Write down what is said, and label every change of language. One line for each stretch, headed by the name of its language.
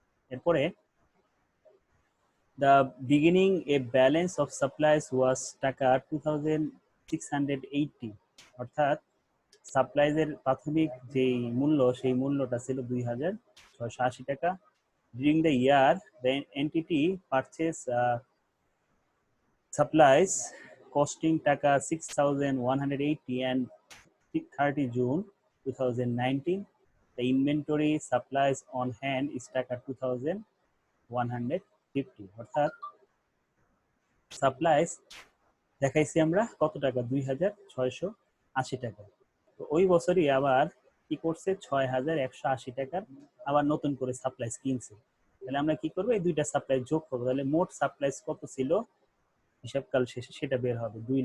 Bangla: এরপরে
English: the beginning a balance of supplies was
Bangla: টাকা 2680, অর্থাৎ সাপ্লাইজ এর প্রাথমিক যেই মূল্য সেই মূল্যটা ছিল 2680 টাকা।
English: during the year the entity purchased supplies costing টাকা 6180 and 30 June 2019 the inventory supplies on hand is টাকা 2150।
Bangla: অর্থাৎ সাপ্লাইজ দেখাইছি আমরা কত টাকা, 2680 টাকা। তো ওই বছরই আবার কি করছে, 6180 টাকার আবার নতুন করে সাপ্লাইজ কিনছে। তাহলে আমরা কি করবো, এই দুইটা সাপ্লাইজ যোগ করবো, তাহলে মোট সাপ্লাইজ কত ছিল হিসাবকাল শেষে সেটা বের হবে।